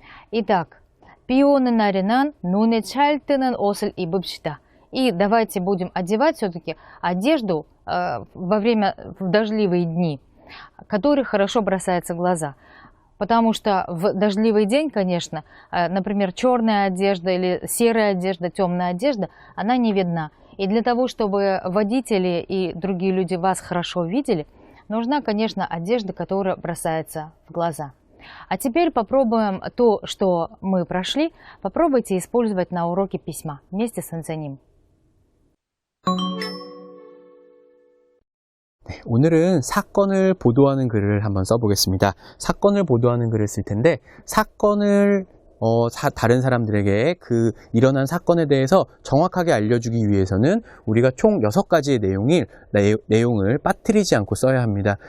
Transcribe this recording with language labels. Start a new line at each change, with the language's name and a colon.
Korean: Итак, 비 오는 날에는 눈에 잘 띄는 옷을 입읍시다.
Russian: И давайте будем одевать все-таки одежду в дождливые дни, которые хорошо бросаются в глаза. Потому что в дождливый день, конечно, например, черная одежда или серая одежда, темная одежда, она не видна. И для того, чтобы водители и другие люди вас хорошо видели, нужна, конечно, одежда, которая бросается в глаза. А теперь попробуем то, что мы прошли, попробуйте использовать на уроке письма вместе с 선생님.
Korean: 네, 오늘은 사건을 보도하는 글을 한번 써보겠습니다. 사건을 보도하는 글을 쓸 텐데 사건을 다른 사람들에게 그 일어난 사건에 대해서 정확하게 알려주기 위해서는 우리가 총 6가지의 내용을 빠뜨리지 않고 써야 합니다.